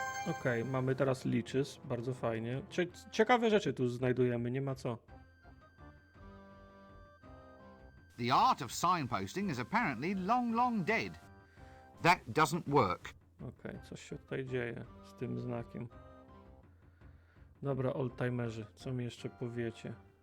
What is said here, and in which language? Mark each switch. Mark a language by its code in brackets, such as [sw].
[pl] Okej, mamy teraz leeches, bardzo fajnie. Ciekawe rzeczy tu znajdujemy, nie ma co. [en] The art of signposting is apparently long, long dead. That doesn't work. [pl] Okej, coś się tutaj dzieje z tym znakiem. Dobra, oldtimerzy, co mi jeszcze powiecie?